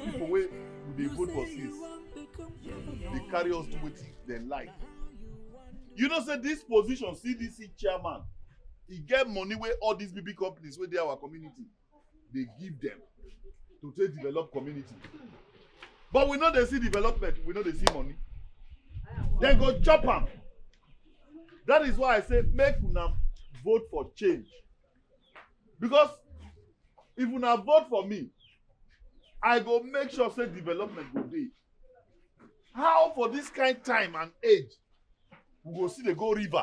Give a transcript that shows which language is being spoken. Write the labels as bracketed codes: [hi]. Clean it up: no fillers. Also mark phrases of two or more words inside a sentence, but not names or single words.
[pcm] people where they vote for sis. They carry us to what they like. You know, say this position, CDC chairman, he get money where all these BB companies where they are our community, they give them to take develop community. But we know they see development, we know they see money. Then go chop them. That is why I say make una vote for change. Because if una vote for me, I go make sure say development go dey. How for this kind time and age we go see the go river?